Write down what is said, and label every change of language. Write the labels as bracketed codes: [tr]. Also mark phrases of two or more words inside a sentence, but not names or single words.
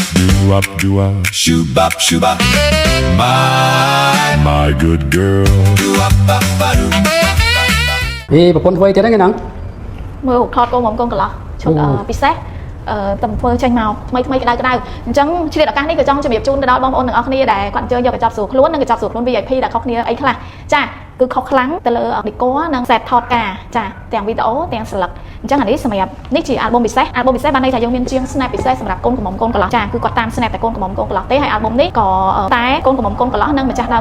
[en] do up, shoo bop, my good girl. Do up, bop, ba do. [km] ប្រពន្ធធ្វើអីទៀតហ្នឹងគេហ្នឹង មើលថតកូនមកកូនកន្លោះឈុតពិសេសតំធ្វើចេញមកថ្មីក្តៅអញ្ចឹងឆ្លៀតឱកាសនេះក៏ចង់ជម្រាបជូនទៅដល់បងប្អូនទាំងអស់គ្នាដែលគាត់អញ្ជើញយកកញ្ចប់ស្រួលខ្លួននិងកញ្ចប់ស្រួលខ្លួន VIP ដែលខុសគ្នាអីខ្លះចាគឺខុសខ្លាំងទៅលើ decor និង set ថតការចាទាំងវីដេអូទាំងស្លឹកអញ្ចឹងអានេះសម្រាប់នេះជា album ពិសេសបានន័យថាយើងមានជាង snap ពិសេសសម្រាប់កូនកំមុំកូនកន្លោះចាគឺគាត់តាម snap តែកូនកំមុំកូនកន្លោះទេហើយ album នេះក៏តែកូនកំមុំកូនកន្លោះនិងម្ចាស់ដើម